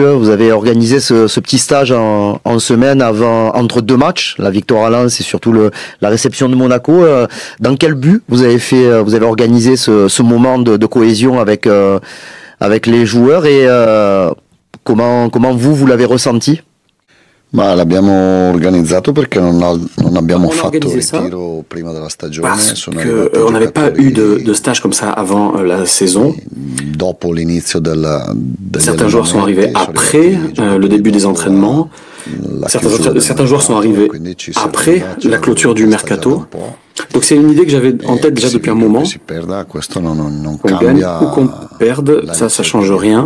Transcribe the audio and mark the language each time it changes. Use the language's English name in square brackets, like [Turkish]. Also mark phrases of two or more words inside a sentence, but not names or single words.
[French] Vous avez organisé ce petit stage en semaine entre deux matchs, la victoire à Lens et surtout la réception de Monaco. Dans quel but vous avez organisé ce moment de cohésion avec les joueurs et comment vous l'avez ressenti? [Italian] Ma l'abbiamo organizzato perché non abbiamo fatto ritiro prima della stagione. [French] Parce qu'on n'avait pas eu de stage comme ça avant la saison. [Italian] Dopo l'inizio [French] certains joueurs sont arrivés après le début des entraînements. Certains joueurs sont arrivés après la clôture du mercato. Donc c'est une idée que j'avais en tête déjà depuis un moment. Qu'on gagne ou qu'on perde, ça change rien.